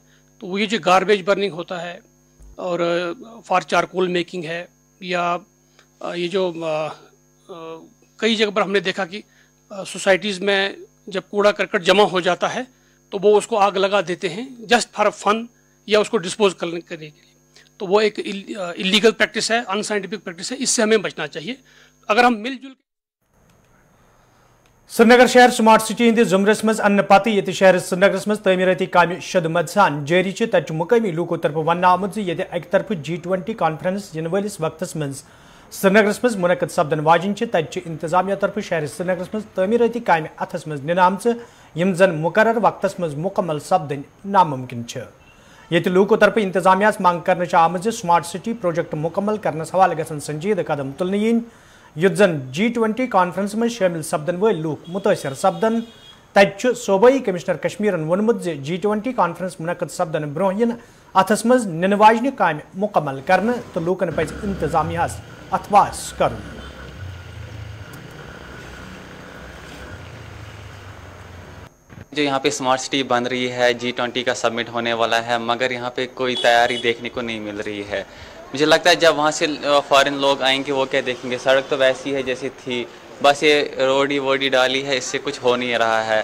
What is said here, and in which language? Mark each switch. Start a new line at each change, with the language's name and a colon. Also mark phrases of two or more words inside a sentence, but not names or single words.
Hindi: तो वो ये जो
English: garbage burning
Hindi: होता है और
English: for charcoal making
Hindi: है, या ये जो कई जगह पर हमने देखा कि सोसाइटीज़ में जब कूड़ा करकट जमा हो जाता है तो वो उसको आग लगा देते हैं
English: just for fun
Hindi: या उसको डिस्पोज करने के लिए। तो वो एक
English: illegal practice
Hindi: है,
English: unscientific practice
Hindi: है। इससे हमें बचना चाहिए। अगर हम मिलजुल
Kashmiri: श्रीनगर शहर
English: smart city
Kashmiri: हंदिस जुमरस मज अन्न पत ये शहर श्रीनगर मज तमीरती काम शदमद सान जारी तत मुकामी लूको तरफ वन आमुत ये अक तरफ G20 कॉन्फ्रेंस इन वलिस वक्तस मज श्रीनगर मज मुनक़द सपदन वाजिन तत इंतजामिया तरफ शहर श्रीनगर मज तमीरती काम अथस मज निनाम यम जन मुकर्रर वक्तस मज मुकम्मल सपदन नामुमकिन ये लूको तरफ इंतजामिया मांग कर आमज स्मार्ट सिटी प्रोजेक्ट मुकम्मल करनस हवाले गसन संजीद कदम तुलन यीन युत जन G20 कॉन्फ्रेंस में शामिल सपदन वल लूक मुतासर सपदन। तत सूबाई कमिश्नर कश्मीरन वोनमुत G20 कॉन्फ्रेंस मुनक़द सपदन ब्रोह अथस मज निन वाजन काम मुकम्मल करन तो लूकन पज इंतजामियास अथवास कर।
Hindi: जो यहाँ पे
English: smart city
Hindi: बन रही है, G20 का समिट होने वाला है, मगर यहाँ पे कोई तैयारी देखने को नहीं मिल रही है। मुझे लगता है जब वहाँ से फॉरेन लोग आएंगे वो क्या देखेंगे, सड़क तो वैसी है जैसी थी, बस ये रोडी वोडी डाली है, इससे कुछ हो नहीं रहा है।